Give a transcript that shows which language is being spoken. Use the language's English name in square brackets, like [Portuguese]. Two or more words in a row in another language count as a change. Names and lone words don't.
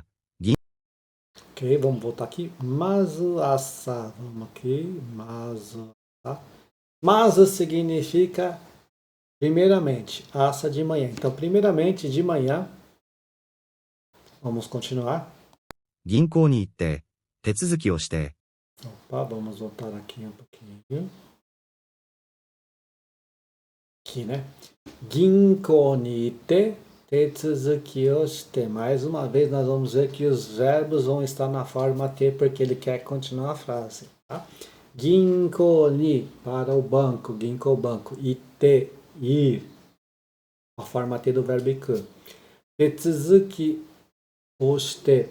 [Portuguese] Ok, vamos voltar aqui. [Japanese] まず朝. [Portuguese] Vamos aqui. Mazu. Tá? Mazu significa primeiramente. Asa de manhã. Então, primeiramente de manhã. Vamos continuar. [Japanese] 銀行に行って、手続きをして、 [Portuguese] Opa, vamos voltar aqui um pouquinho. Aqui, né? [Japanese] 銀行に行って手続きをして. [Portuguese] Mais uma vez nós vamos ver que os verbos vão estar na forma T porque ele quer continuar a frase. Tá? [Japanese] 銀行に, [Portuguese] para o banco, ginko banco. Ite, ir. A forma T do verbo iku. [Japanese] 手続きをして.